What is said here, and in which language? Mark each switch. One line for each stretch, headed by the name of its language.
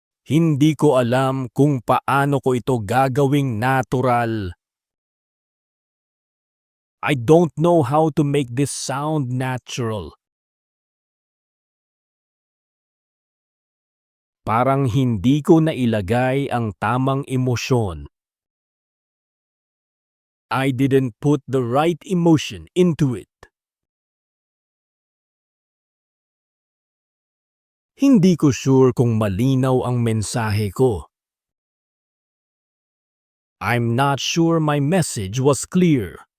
Filipino: Hindi ko alam kung paano ko ito gagawing natural.
English: I don't know how to make this sound natural.
Filipino: Parang hindi ko nailagay ang tamang emosyon.
English: I didn't put the right emotion into it.
Filipino: Hindi ko sure kung malinaw ang mensahe ko.
English: I'm not sure my message was clear.